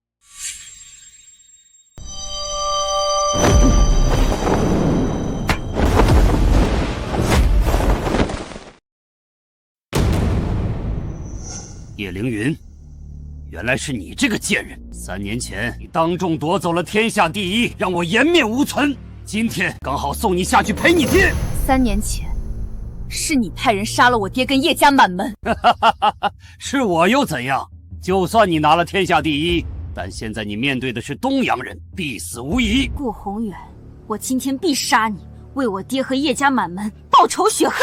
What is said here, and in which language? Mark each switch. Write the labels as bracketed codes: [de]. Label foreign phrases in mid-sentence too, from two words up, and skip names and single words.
[zh] 葉凌雲，原來是你這個賤人！3年前你當眾奪走了天下第一，讓我顏面無存。今天剛好送你下去陪你爹。 3年前，是你派人殺了我爹跟叶家满门。是我又怎样？就算你拿了天下第一，但现在你面对的是东洋人，必死无疑。顾宏远，我今天必杀你，为我爹和叶家满门报仇雪恨。